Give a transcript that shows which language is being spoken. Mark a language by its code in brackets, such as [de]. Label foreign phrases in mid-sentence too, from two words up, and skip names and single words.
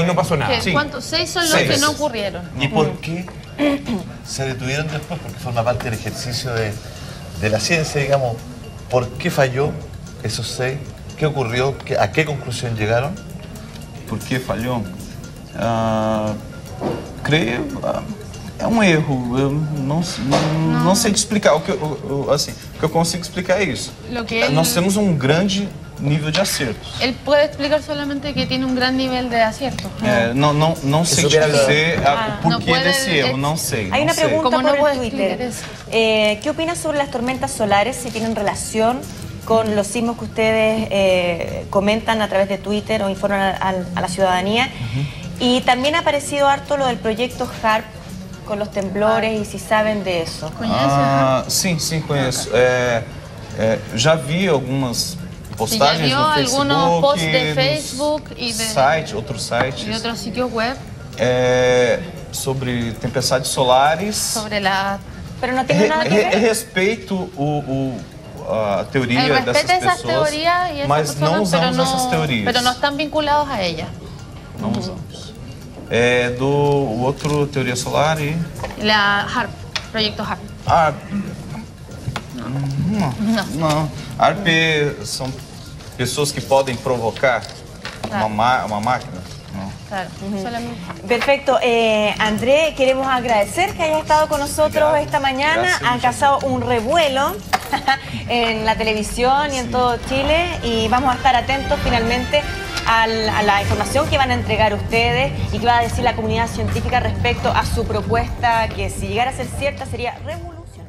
[es] y no pasó nada. ¿Cuántos? 6 son los que no ocurrieron. ¿Y por qué se detuvieron después? Porque forma parte del ejercicio de la ciencia, digamos. ¿Por qué falló esos 6? ¿Qué ocurrió? ¿A qué conclusión llegaron? ¿Por qué falló? [pt] Creio, é erro. Eu não sei te explicar. O que eu consigo explicar é isso. Nós temos grande nível de acertos. [es] Él puede explicar solamente que tiene un gran nivel de acierto. [pt] Não sei te dizer o porquê desse erro, não sei. [es] Hay una pregunta por Twitter. ¿Qué opinas sobre las tormentas solares? Si tienen relación con los sismos que ustedes comentan a través de Twitter o informan a la ciudadanía. Y también ha aparecido harto lo del proyecto HARP con los temblores y si saben de eso. [pt] Sim, conheço. Já vi algumas postagens no Facebook, [es] algunos posts de Facebook y de [pt] outros sites. [es] Y otros sitios web. [pt] Sobre tempestades solares. [es] Sobre la... Pero no tiene nada que ver. [pt] Respeito a teoria dessas pessoas, mas não usamos essas teorias. [es] Pero no están vinculados a ella. [pt] Não usamos. Do outro teoria solar e... [es] La HARP, proyecto HARP. [pt] Não. HARP são pessoas que podem provocar uma máquina. [es] Claro. Perfecto. André, queremos agradecer que hayas estado con nosotros esta mañana. Han causado un revuelo en la televisión y en todo Chile y vamos a estar atentos finalmente a la información que van a entregar ustedes y que va a decir la comunidad científica respecto a su propuesta, que si llegara a ser cierta sería revolucionaria.